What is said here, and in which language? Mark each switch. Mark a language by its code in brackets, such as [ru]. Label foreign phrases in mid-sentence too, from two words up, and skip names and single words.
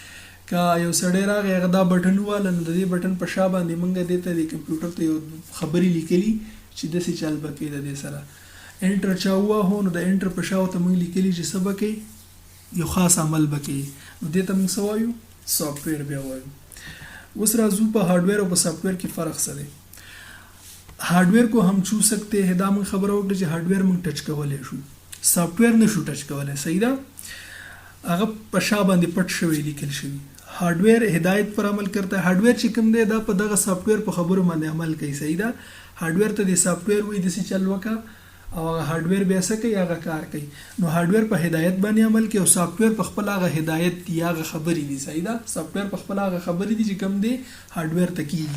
[ps] که یو سړی راغی هغه دا بټن وواله نو د دې بټن په شا باندې موږ دې ته د کمپیوټر ته یو خبرې لیکلي چې داسې چل به کوي د دې سره. انټر چا ووهو نو د انټر په شا ورته موږ لیکلي چې څه به کوي یو خاص عمل به کوي. نو دې ته موږ څه وایو سافټویر بیا وایو. اوس راځو په هارډویر او په سافټویر کې فرق څه دی. [ur] هارډویر کو هم چھو سکتے ہیں [ps] دا موږ خبره وکړه چې هارډویر موږ ټچ کولی شو سافټویر نه شو ټچ کولی. صحیح ده. هغه په شا باندې پټ شوی لیکل شوي. [ur] هارډویر هدایت پر عمل کرتا ہے. [ps] هارډویر چې کوم دی دا په دغه سافټویر په خبرو باندې عمل کوي. صحیح ده. هارډویر ته د سافټویر وایي داسې چل وکړه او هغه هارډویر بیا څه کوي هغه کار کوي. نو هارډویر په هدایت باندې عمل کوي او سافټویر په خپل هغه هدایت دی هغه خبرې دي. صحیح ده. سافټویر په خپل هغه خبرې دي چې کوم دی هارډویر ته کیږي.